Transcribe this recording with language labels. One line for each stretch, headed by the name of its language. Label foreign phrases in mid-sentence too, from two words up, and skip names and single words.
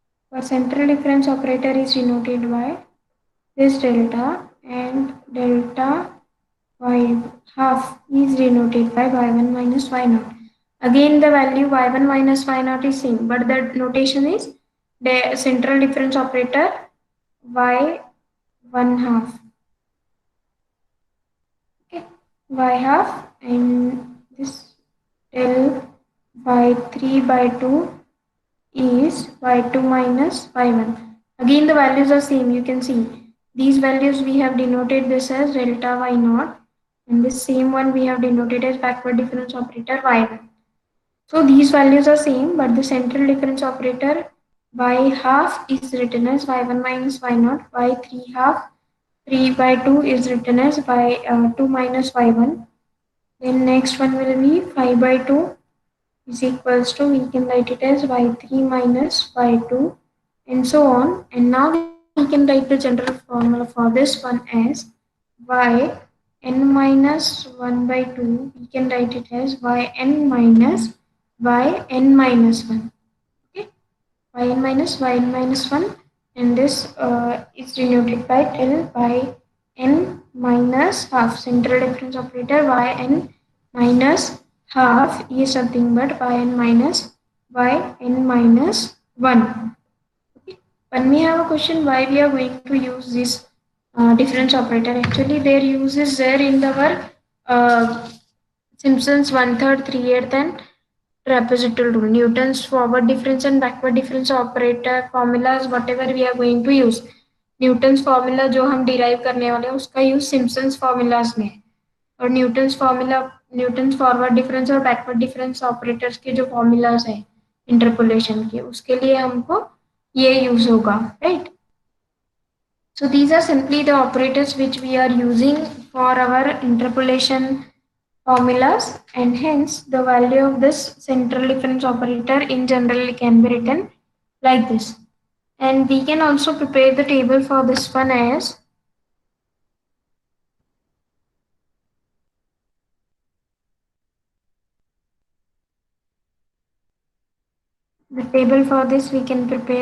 English: For central difference operator is denoted by this delta, and delta y half is denoted by y1 minus y0. Again the value y1 minus y0 is same, but the notation is the central difference operator y1 half. Okay, y half, and this del y3 by 2 is y2 minus y1. Again the values are same, you can see. These values we have denoted this as delta y0, and this same one we have denoted as backward difference operator y1. So these values are same, but the central difference operator y half is written as y1 minus y0, y3 half 3 by 2 is written as y2 minus y1. Then next one will be 5 by 2 is equals to, we can write it as y3 minus y2, and so on. And now we can write the general formula for this one as y n minus 1 by 2. We can write it as y n minus y n minus 1. Okay, y n minus 1, and this is denoted by till y n minus half. Central difference operator y n minus half is nothing but yn minus y n minus 1. Okay. When we have a question why we are going to use this difference operator, actually their use is there in our Simpson's 1/3, 3/8 and trapezoidal rule. Newton's forward difference and backward difference operator formulas, whatever we are going to use.
Hindi: न्यूटन्स फॉर्मूला जो हम डिराइव करने वाले हैं उसका यूज सिम्पसन्स फॉर्मूलाज में, और न्यूटन्स फॉर्मूला, न्यूटन्स
English: forward difference
Hindi: और
English: backward difference operators
Hindi: के जो फॉर्मूलाज हैं इंटरपोलेशन के, उसके लिए हमको ये यूज होगा, राइट.
English: So these are simply the operators which we are using for our interpolation formulas, and hence the value of this central difference operator in general can be written like this. And we can also prepare the table for this one as the table for this we can prepare.